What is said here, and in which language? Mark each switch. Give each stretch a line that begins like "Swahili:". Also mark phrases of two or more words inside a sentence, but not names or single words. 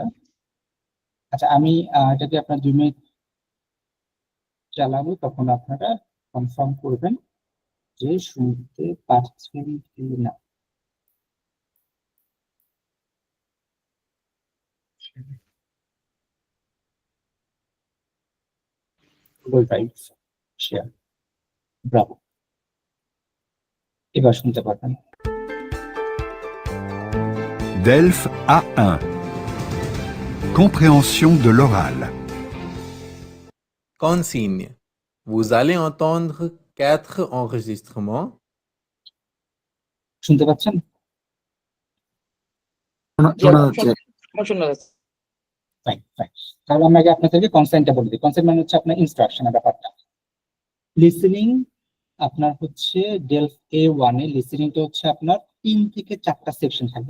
Bangla: আচ্ছা, আমি এটাকে আপনার 2 মিনিট চালাবো, তখন আপনারা কনফার্ম করবেন যে শুনতে পাচ্ছেন কি না। গুগল ড্রাইভ শেয়ার, ব্রাভো। এবার শুনতে পারবেন।
French: DELF A1. Compréhension de l'oral. Consigne. Vous allez entendre 4 enregistrements.
Bangla: শুনতে পাচ্ছেন? শোনা যাচ্ছে।
English: fine fine.
Bangla: তাহলে আমি আগে আপনাদেরকে কনসেন্টটা বলে দিই। কনসেন্ট মানে হচ্ছে আপনার ইনস্ট্রাকশনের ব্যাপারটা। লিসেনিং আপনার হচ্ছে ডেলফ A1 এ লিসেনিংটা হচ্ছে আপনার 3 থেকে 4টা সেকশন থাকবে।